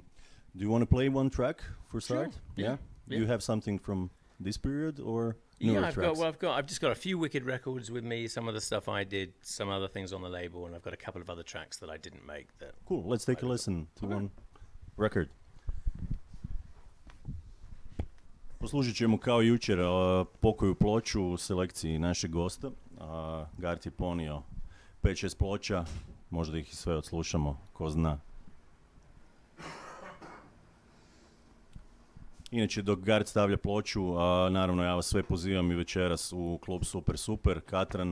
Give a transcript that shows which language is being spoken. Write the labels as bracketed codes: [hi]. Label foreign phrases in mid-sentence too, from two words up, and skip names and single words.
[en] Do you want to play one track for start? Sure. Yeah. Do you have something from this period or newer tracks? I've just got a few Wicked records with me. Some of the stuff I did, some other things on the label, and I've got a couple of other tracks that I didn't make. Cool. Let's take a listen to one record. [hr] Poslužit ćemo kao jučer pokoju ploču u selekciji našeg gosta. Garth je ponio 5-6 ploča, možda ih sve odslušamo, ko zna. Inače, dok Garth stavlja ploču, naravno ja vas sve pozivam i večeras u klub Super, Katran.